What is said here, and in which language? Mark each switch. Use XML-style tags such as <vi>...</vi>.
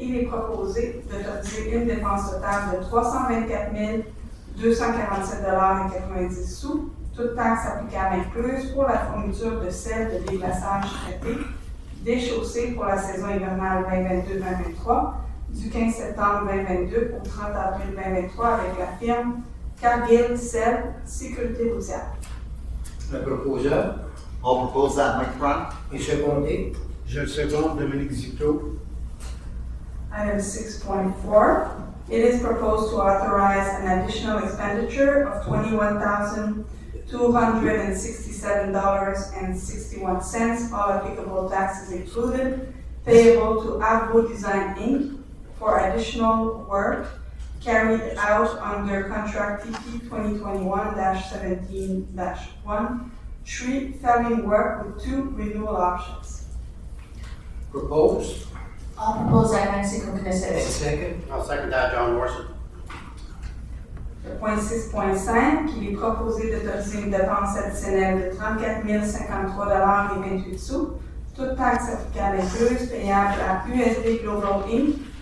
<fr>Il est proposé d'autoriser une dépense totale de 324 247,90 $, toute taxe applicable incluse, pour la fourniture de sel de déglaçage traité déchaussé pour la saison hivernale 2022-2023 du 15 septembre 2022 au 30 avril 2023 avec la firme Cargill Sel Sécurité routière. Le proposeur</fr> <en>I'll propose that, Mike Brown.</en> <fr>est secondé. Je le seconde, Dominic Zito.</fr> <en>Item 6.4, it is proposed to authorize an additional expenditure of $21,267.61, all applicable taxes included, payable to Agro Design Inc. for additional work carried out under contract TP 2021-17-1, tree felling work with 2 renewal options. Propose. I'll propose that Nancy And considers. second? I'll second that, John Morrison.</en> <fr>Le point 6.5, il est proposé d'autoriser une dépense additionnelle de 34 053,28 $, toute taxe applicable incluse, payable à USB Global Inc.</fr>